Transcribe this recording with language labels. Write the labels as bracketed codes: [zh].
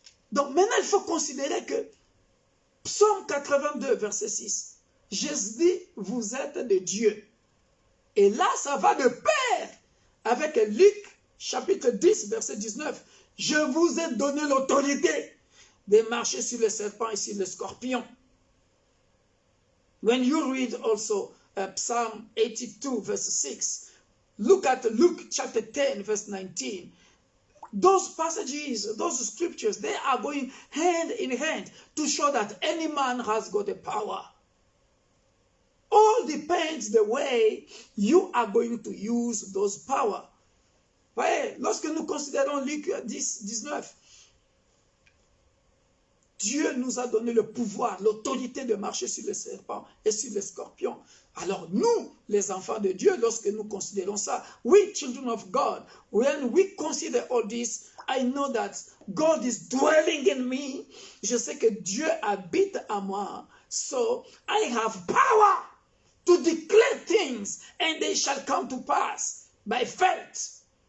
[fr] Donc maintenant il faut considérer que Psaume 82 verset 6. Jésus dit, vous êtes de Dieu. Et là, ça va de pair avec Luc chapitre 10, verset 19. Je vous ai donné l'autorité de marcher sur les serpents et sur les scorpions. [en] When you read also Psalm 82, verse 6, look at Luke chapter 10, verse 19. Those passages, those scriptures, they are going hand in hand to show that any man has got the power. All depends the way you are going to use those power. [fr] Voyez, lorsque nous considérons Luc 10, 19, Dieu nous a donné le pouvoir, l'autorité de marcher sur les serpents et sur les scorpions. Alors nous, les enfants de Dieu, lorsque nous considérons ça, [en] we children of God, when we consider all this, I know that God is dwelling in me. [fr] Je sais que Dieu habite en moi. [en] So I have power to declare things and they shall come to pass by faith.